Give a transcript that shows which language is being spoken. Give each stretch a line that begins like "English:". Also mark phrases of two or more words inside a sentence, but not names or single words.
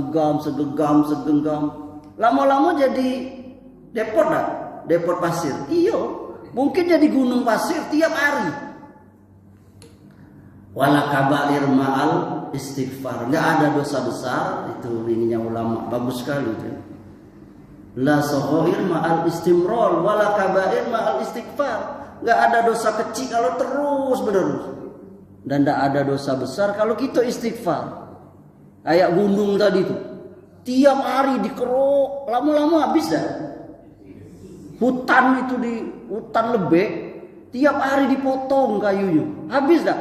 Indonesian: Lama-lama jadi depot dah, depot pasir. Iya, mungkin jadi gunung pasir tiap hari.
Arabic: ولا كبائر مع الاستغفار.
Indonesian: Enggak ada dosa besar, itu ininya ulama, bagus sekali itu.
Arabic: لا صغائر مع الاستمرار ولا كبائر مع الاستغفار.
Indonesian: Enggak ada dosa kecil kalau terus menerus. Dan tidak ada dosa besar kalau kita istighfar. Kayak gunung tadi itu, tiap hari dikeruk, lama-lama habis dah. Hutan itu di hutan lebek, tiap hari dipotong kayunya, habis dah.